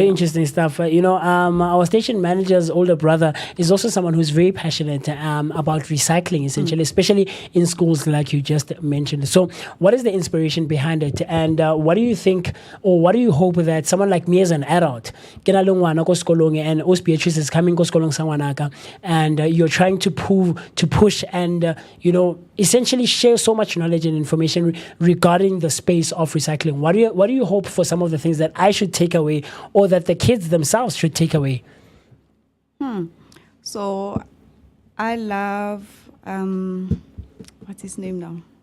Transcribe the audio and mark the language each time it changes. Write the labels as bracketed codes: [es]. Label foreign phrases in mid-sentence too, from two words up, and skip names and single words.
[en] yeah. interesting stuff. Our station manager's older brother is also someone who's very passionate about recycling, essentially, especially in schools, like you just mentioned. So, what is the inspiration behind it, and what do you think, or what do you hope that someone like me as an adult, [tn] ke na le ngwana ko sekolong, [en] and Os Beatrice is coming [tn] ko sekolong sa ngwanaka, [en] and you're trying to push, and essentially share so much knowledge and information regarding the space of recycling. What do you hope for some of the things that I should take away, or that the kids themselves should take away? So I love what's his name now?